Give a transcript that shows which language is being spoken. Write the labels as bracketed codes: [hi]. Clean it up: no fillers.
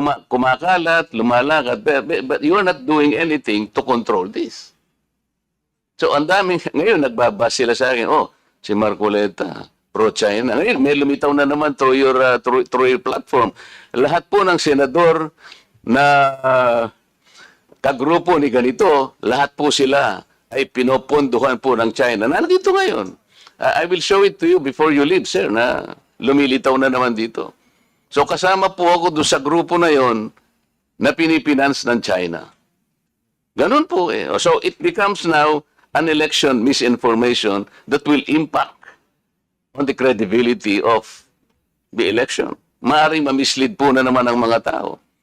[tl] kumakalat, lumalakad, [en] but you are not doing anything to control this. [tl] So, ang daming, ngayon, nagbabas sila sa akin, oh, si Marcoleta, pro-China. Ngayon, may lumitaw na naman through your platform. Lahat po ng senador na kagrupo ni ganito, lahat po sila ay pinoponduhan po ng China. Nandito ngayon. [en] I will show it to you before you leave, sir, [tl] na lumilitaw na naman dito. So kasama po ako doon sa grupo na yon na pinipinance ng China. Ganun po eh. [en] So it becomes now an election misinformation that will impact on the credibility of the election. [tl] Maaaring mamislead po na naman ang mga tao.